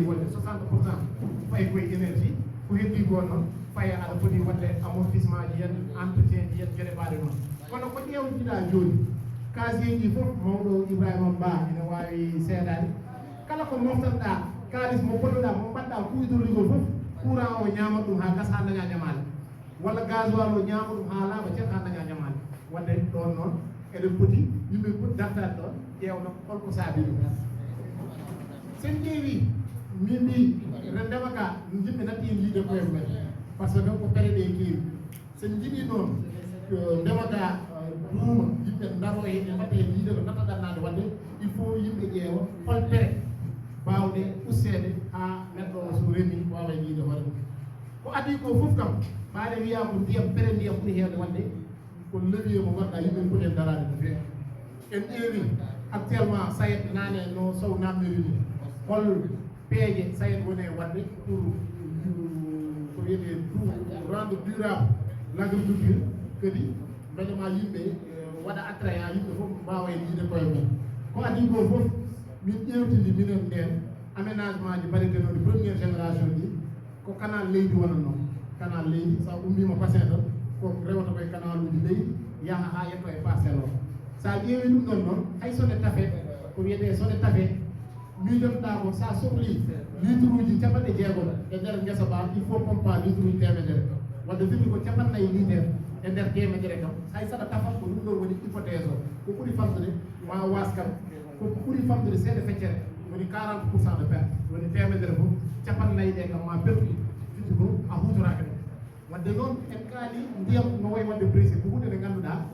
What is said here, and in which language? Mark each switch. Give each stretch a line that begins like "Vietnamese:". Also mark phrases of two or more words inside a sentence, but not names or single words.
Fula: wonde 60% fayi koye énergie ko heddi gon noon faye aɗa foti wadde amortissement ji yen entretien ji yen gueɗe mbaɗe noon kono ko ƴewtiɗa joni casier ji fof mawɗo Ibrahima Ba ina wawi seedade kala ko moftanɗa kalis mo ponnoɗa mo mbaɗɗa kuidorligol fof courant o ñamat ɗum ha gas ha daña ñamale walla gasoil o ñama ɗum ha laaɓa ceet ha daña ñamale wadde ɗon noon eɗen poti yimɓe poti dartade ɗon ƴewno holko saabi ɗum sen ƴeewi min mbi ren ndema ka yimɓe natti hen yiide koye mumen
French: par ce que
Fula: ko pere ɗe keewi sen jiiɗi noon ndema ka duuma yimɓe daro e mbaɗe hen yiide ko natta ɗannade wadde
French: il faut
Fula: yimɓe ƴeewa hol pere bawɗe ussede ha neɗɗo o so remi wawa yiide hoore mum ko adi ko fof kam ɓaade wiya ko ndiyam pere ndiyam ɓuuri hewde wadde ko levier mo ganduɗa yimɓe poti hen darade no feewi en ƴeewi actuellement SAED nane no sow namdiri ni hol peeje SAED woni e wadde pour ko wiyete
French: rendre durable l' agriculture
Fula: kadi mbeɗama yimɓe waɗa attrayant yimɓe fof mbawa en yiide koye mum ko adi ko fof min ƴewtidi minen nden aménagement ji mbaɗetenoɗi
French: première génération
Fula: ɗi ko canal leydi wonatno canal leydi sa ummima bassin tan ko rewata koye canal uji leydi yaha ha yetto e parcelle o sa ƴeewi ɗum ɗon noon hay sone tafe ko wiyete sone tafe miijotoɗa ko sa sohli litre uji capanɗe jeegom e nder guesa ba
French: il faut
Fula: pompa litre uji temedere wadde firti ko capannayyi litre e nder temedere kam hay saɗa tafat ko ɗum ɗon woni hypothèse o ko ɓuuri famdude ma was kam ko ɓuuri famdude seeɗa feccere woni
French: 40% de perte
Fula: woni temedere fof capannayyi ɗe kam ma pertuɗi firti ko a hutoraki ɗum wadde noon en kaali ndiyam no wayi wadde pressé ko hunde nde ngannduɗa